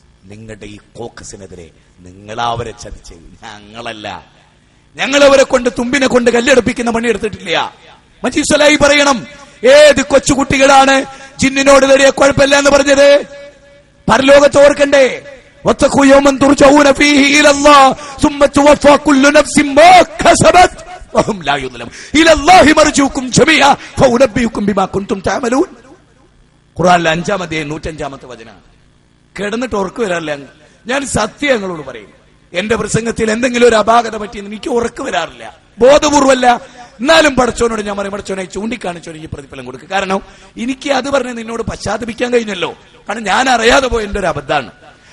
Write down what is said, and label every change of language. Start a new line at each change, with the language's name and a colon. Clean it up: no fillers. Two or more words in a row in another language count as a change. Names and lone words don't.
Malayalam: നിങ്ങളുടെ ഈ കോക്കസിനെതിരെ നിങ്ങളവരെ ചതിച്ച്, ഞങ്ങളല്ല. ഞങ്ങളവരെ കൊണ്ട് തുമ്പിനെ കൊണ്ട് കല്ലെടുപ്പിക്കുന്ന പണിയെടുത്തിട്ടില്ല. മജീദ് സലാഹി പറയണം, ഏത് കൊച്ചുകുട്ടികളാണ് ജിന്നിനോട് വരെ കുഴപ്പമില്ല എന്ന് പറഞ്ഞത്? പരലോകത്ത് ഓർക്കണ്ടേ?
Arabic: واتقوا يوما ترجعون فيه الى الله ثم توفى كل نفس ما كسبت وهم لا يظلمون الى الله مرجعكم جميعا فانبئكم بما كنتم تعملون.
Malayalam: ഖുർആനിലെ 5-ാം അധ്യായം 105-ാമത്തെ വചനം. കിടന്നിട്ട് ഉറക്കം വരാറില്ല. ഞാൻ സത്യം ഞങ്ങളോട് പറയും, എന്റെ പ്രസംഗത്തിൽ എന്തെങ്കിലും ഒരു അപാകത പറ്റിയെന്ന് എനിക്ക് ഉറക്കം വരാറില്ല, ബോധപൂർവമല്ല. എന്നാലും പടച്ചോനോട് ഞാൻ പറയും, പടച്ചോനെ ചൂണ്ടിക്കാണിച്ചോ എനിക്ക് പ്രതിഫലം കൊടുക്കുക. കാരണം എനിക്ക് അത് പറഞ്ഞ് നിന്നോട് പശ്ചാത്തപിക്കാൻ കഴിഞ്ഞല്ലോ. കാരണം ഞാൻ അറിയാതെ പോയ എന്റെ ഒരു അബദ്ധമാണ്.